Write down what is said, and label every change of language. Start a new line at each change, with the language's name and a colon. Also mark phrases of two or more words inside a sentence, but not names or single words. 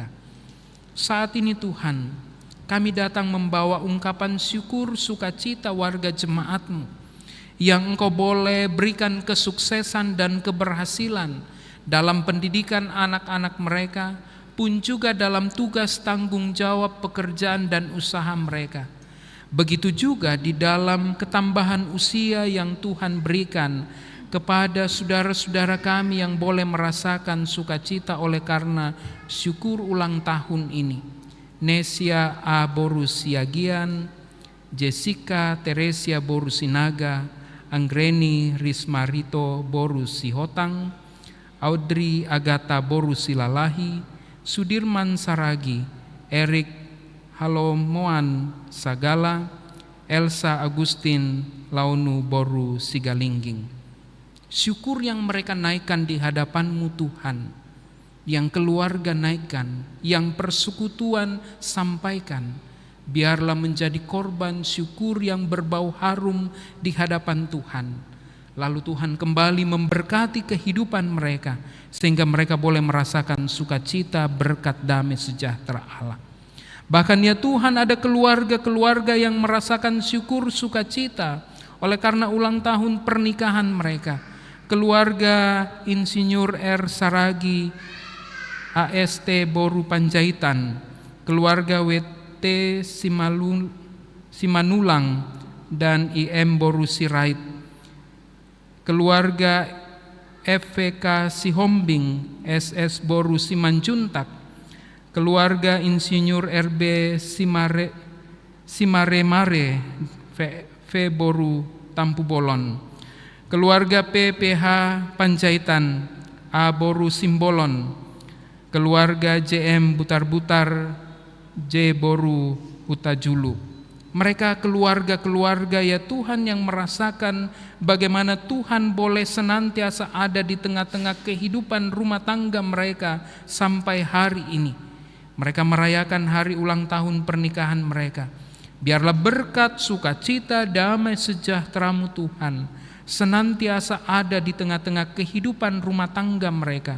Indonesian: Saat ini Tuhan, kami datang membawa ungkapan syukur sukacita warga jemaat-Mu yang Engkau boleh berikan kesuksesan dan keberhasilan dalam pendidikan anak-anak mereka, pun juga dalam tugas tanggung jawab pekerjaan dan usaha mereka. Begitu juga di dalam ketambahan usia yang Tuhan berikan kepada saudara-saudara kami yang boleh merasakan sukacita oleh karena syukur ulang tahun ini. Nesia A. Borus Siagian, Jessica Teresia Borusinaga, Anggreni Rismarito Boru Sihotang, Audrey Agatha Boru Silalahi, Sudirman Saragi, Erik Halomoan Sagala, Elsa Agustin Launu Boru Sigalingging. Syukur yang mereka naikkan di hadapan-Mu Tuhan, yang keluarga naikkan, yang persekutuan sampaikan, biarlah menjadi korban syukur yang berbau harum di hadapan Tuhan. Lalu Tuhan kembali memberkati kehidupan mereka, sehingga mereka boleh merasakan sukacita berkat damai sejahtera Allah. Bahkan ya Tuhan, ada keluarga-keluarga yang merasakan syukur sukacita oleh karena ulang tahun pernikahan mereka. Keluarga Insinyur R. Saragi AST Boru Panjaitan, keluarga WT Simanulang dan IM Boru Sirait, keluarga FVK Sihombing SS Boru Simanjuntak, keluarga Insinyur RB Simaremare V Boru Tampu Bolon, keluarga PPH Panjaitan A Boru Simbolon, keluarga JM Butar-Butar J Boru Hutajulu. Mereka keluarga-keluarga ya Tuhan yang merasakan bagaimana Tuhan boleh senantiasa ada di tengah-tengah kehidupan rumah tangga mereka sampai hari ini. Mereka merayakan hari ulang tahun pernikahan mereka. Biarlah berkat sukacita damai sejahtera-Mu Tuhan senantiasa ada di tengah-tengah kehidupan rumah tangga mereka.